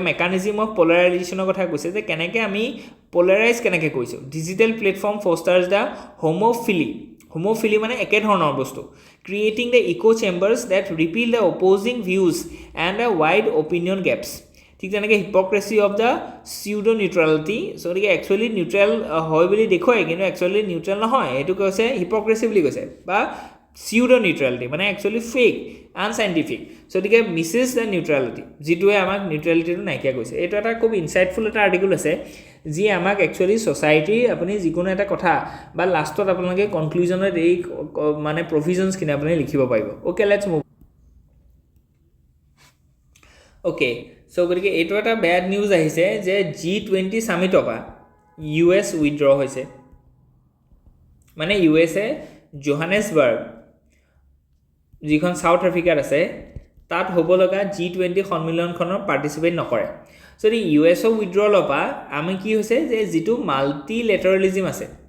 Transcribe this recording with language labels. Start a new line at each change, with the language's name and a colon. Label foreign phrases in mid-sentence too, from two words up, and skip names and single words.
English: mechanism of polarizationৰ
Assamese: কথা কৈছে যে কেনেকৈ আমি পলাৰাইজ কেনেকৈ কৰিছোঁ
English: digital platform fosters the homophily
Assamese: মানে একেধৰণৰ বস্তু
English: creating the echo chambers that repel the opposing views and the wide opinion gaps
Assamese: ঠিক তেনেকৈ
English: hypocrisy of the pseudo neutrality so'
Assamese: গতিকে একচুৱেলি নিউট্ৰেল হয় বুলি দেখুৱায় কিন্তু একচুৱেলি নিউট্ৰেল নহয় এইটো কৈছে হিপক্ৰেচি বুলি কৈছে বা
English: pseudo neutrality
Assamese: মানে
English: actually fake unscientific so
Assamese: গতিকে
English: misses the neutrality
Assamese: যিটোৱে আমাক neutralityটো নাইকিয়া কৰিছে এইটো এটা খুব ইনসাইটফুল এটা আৰ্টিকল আছে যি আমাক actually society আপুনি যিকোনো এটা কথা বা লাষ্টত আপোনালোকে কনক্লুজনত এই মানে provisions কিনে আপুনি লিখিব পাৰিব
English: okay let's move okay so
Assamese: গতিকে এইটো এটা
English: bad news
Assamese: আহিছে যে G20 সামিটৰ পৰা US withdraw হৈছে মানে USA জোহানেসবাৰ্গ যিখন সাউথ আফ্ৰিকাত আছে তাত হ'ব লগা G20 সন্মিলনখনৰ পাৰ্টিসিপেট নকৰে যদি ইউএছও উইথড্ৰল পৰা আমি কি হৈছে যে যেটো মাল্টিলেটাৰালিজম আছে